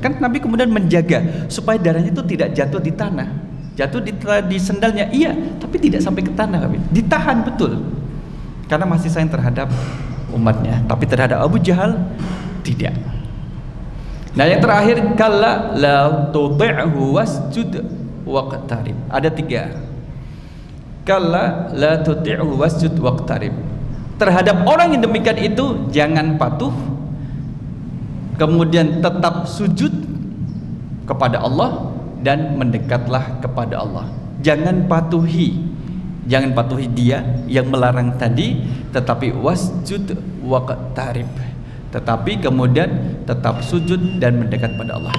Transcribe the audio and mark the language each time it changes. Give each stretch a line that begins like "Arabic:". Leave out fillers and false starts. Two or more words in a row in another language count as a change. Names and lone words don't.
Indonesian: Kan Nabi kemudian menjaga supaya darahnya itu tidak jatuh di tanah, jatuh di sendalnya, iya, tapi tidak sampai ke tanah, ditahan betul, karena masih sayang terhadap umatnya. Tapi terhadap Abu Jahal tidak. Nah yang terakhir,
Arabic: كلا لا تطعه واسجد واقترب.
Indonesian: Ada 3.
Arabic: كلا لا تطعه واسجد واقترب.
Indonesian: Terhadap orang yang demikian itu jangan patuh, kemudian tetap sujud kepada Allah dan mendekatlah kepada Allah. Jangan patuhi dia yang melarang tadi, tetapi
Arabic: واسجد واقترب,
Indonesian: tetapi kemudian tetap sujud dan mendekat pada Allah.